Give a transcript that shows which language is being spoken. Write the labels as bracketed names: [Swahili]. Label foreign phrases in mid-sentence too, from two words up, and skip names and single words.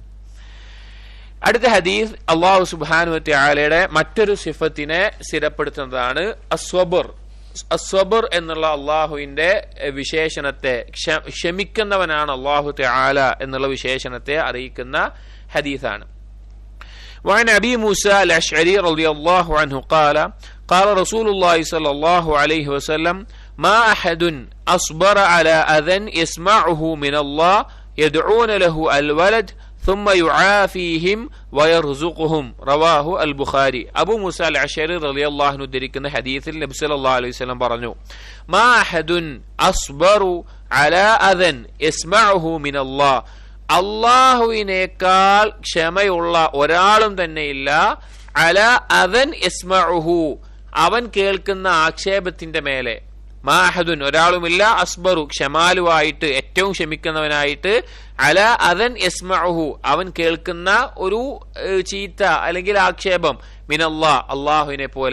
[Malayalam] അടുത്ത ഹദീസ് [Arabic] الله سبحانه وتعالى [Malayalam] മറ്റൊരു സിഫത്തിനെ സ്ഥിരപ്പെടുത്തുന്നതാണ് അസ്വബർ. അസ്വബർ എന്നുള്ള അള്ളാഹുവിന്റെ വിശേഷണത്തെ, ക്ഷമിക്കുന്നവനാണ് [Arabic] الله تعالى [Malayalam] എന്നുള്ള വിശേഷണത്തെ അറിയിക്കുന്ന ഹദീസാണ്. [Arabic] وعن أبي موسى الأشعري رضي الله عنه قال قال رسول الله صلى الله عليه وسلم ما أحد أصبر على أذى يسمعه من الله يدعون له الولد ثم يعافيهم ويرزقهم رواه البخاري. [Malayalam] അബൂ മൂസ അൽ-അശ്അരി [Arabic] رضي الله عنه [Malayalam] ഉദ്ധരിക്കുന്ന ഹദീസിൽ നബി [Arabic] صلى الله عليه وسلم [Malayalam] പറഞ്ഞു, [Arabic] ما أحد أصبر على أذى يسمعه من الله, [Malayalam] അല്ലാഹുവിനേക്കാൾ ക്ഷമയുള്ള ഒരാളും തന്നെയില്ല, [Arabic] على أذى يسمعه, [Malayalam] അവൻ കേൾക്കുന്ന ആക്ഷേപത്തിന്റെ മേലെ, മാഹദുൻ ഒരാളുമില്ല, അസ്ബറു ക്ഷമാലുവായിട്ട് ഏറ്റവും ക്ഷമിക്കുന്നവനായിട്ട്, [Arabic] على أذى يسمعه [Malayalam] അവൻ കേൾക്കുന്ന ഒരു ചീത്ത അല്ലെങ്കിൽ ആക്ഷേപം, മിനല്ലാ അള്ളാഹുവിനെ പോലെ.